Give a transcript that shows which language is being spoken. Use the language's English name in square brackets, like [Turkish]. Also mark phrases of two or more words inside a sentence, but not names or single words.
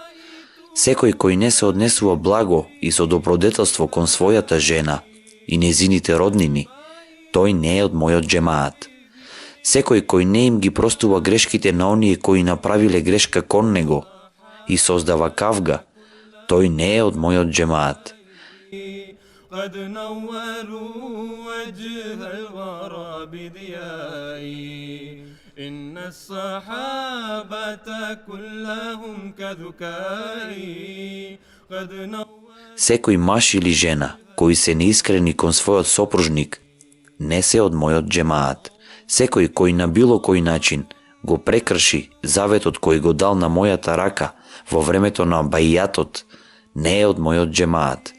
[Macedonian] Секој кој не се однесува благо и со добродетелство кон својата жена и незините роднини, тој не е од мојот джемаат. Секој кој не им ги простува грешките на оние кои направиле грешка кон него и создава кавга, тој не е од мојот джемаат. [Arabic] قد نوروا وجه الورى بضيائي إن الصحابة كلهم كذكائي قد [Macedonian] Секој маж или жена кои се неискрени кон својот сопружник не се од мојот джемаат. Секој кој на било кој начин го прекрши заветот кој го дал на мојата рака во времето на баијатот не е од мојот джемаат.